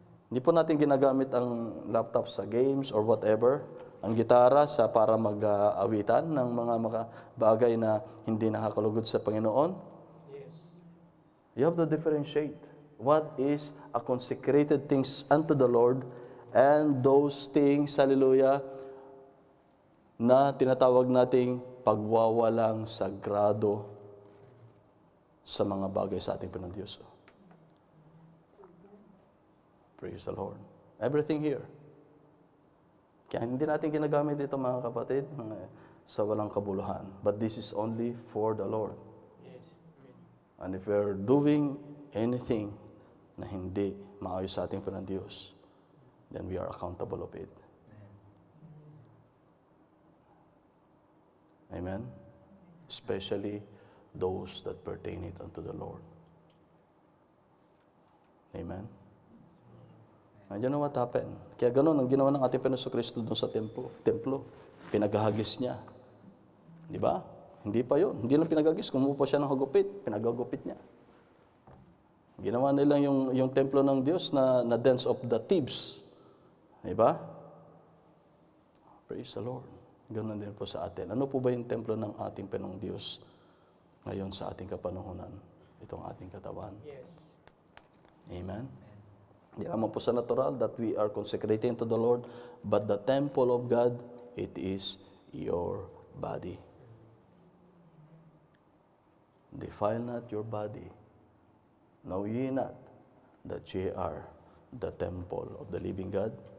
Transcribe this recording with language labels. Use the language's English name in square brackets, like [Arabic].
[Filipino] Hindi po natin ginagamit ang laptop sa games [English] or whatever, [Filipino] ang gitara sa para mag-awitan ng mga bagay na hindi nakakalugod sa Panginoon. [English] Yes. You have to differentiate what is a consecrated things unto the Lord And those things, [Filipino] hallelujah, na tinatawag nating pagwawalang sagrado sa mga bagay sa ating Panginoon Diyos. [English] Praise the Lord. Everything here. [Filipino] Kaya hindi natin ginagamit ito, mga kapatid, sa walang kabuluhan. [English] But this is only for the Lord. Yes. And if we're doing anything [Filipino] na hindi maayos sa ating Panginoon Diyos, [English] then we are accountable of it. Amen? Especially those that pertain it unto the Lord. Amen? And you know what happened? [Filipino] Kaya ganun ang ginawa ng ating Panginoon Kristo doon sa templo. Pinaghahagis niya. Di ba? Hindi pa yun. Hindi lang pinaghagis. Kumuha siya ng hagupit. Pinaghagupit niya. Ginawa nila yung templo ng Diyos na [English] dens of the thieves. [Filipino] Di ba? [English] Praise the Lord. [Filipino] Ganun din po sa atin. Ano po ba yung templo ng ating Panginoong Diyos ngayon sa ating kapanahunan? Itong ating katawan. [English] Yes. Amen? [Filipino] Di naman po sa natural [English] that we are consecrating to the Lord, but the temple of God, it is your body. Defile not your body. Know ye not that ye are the temple of the living God?